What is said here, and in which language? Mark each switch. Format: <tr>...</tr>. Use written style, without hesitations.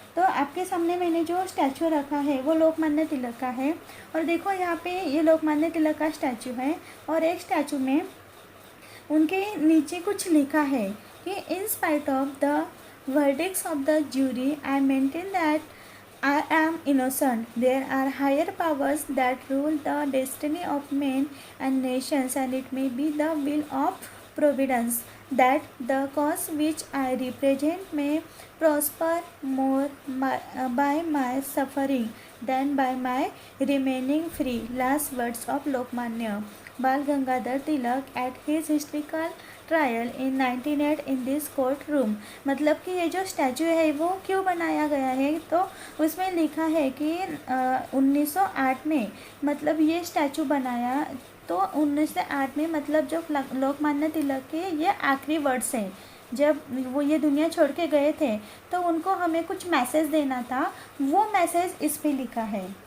<hi>तो आपके सामने मैंने जो स्टैचू रखा है वो लोकमान्य तिलक का है, और देखो यहाँ पे ये लोकमान्य तिलक का स्टैचू है, और एक स्टैचू में उनके नीचे कुछ लिखा है कि</hi> <en>In spite of the verdicts of the jury, I maintain that I am innocent. There are higher powers that rule the destiny of men and nations, and it may be the will of providence that the cause which I represent may prosper more by my suffering than by my remaining free. Last words of Lokmanya Bal Gangadhar Tilak at his historical trial in 1908 in this court room.</en> <hi>मतलब कि ये जो statue है वो क्यों बनाया गया है, तो उसमें लिखा है कि 1908 में मतलब ये स्टैचू बनाया, तो 1908 में मतलब जो लोकमान्य तिलक के ये आखिरी वर्ड्स हैं, जब वो ये दुनिया छोड़ के गए थे तो उनको हमें कुछ मैसेज देना था, वो मैसेज इस पे लिखा है।</hi>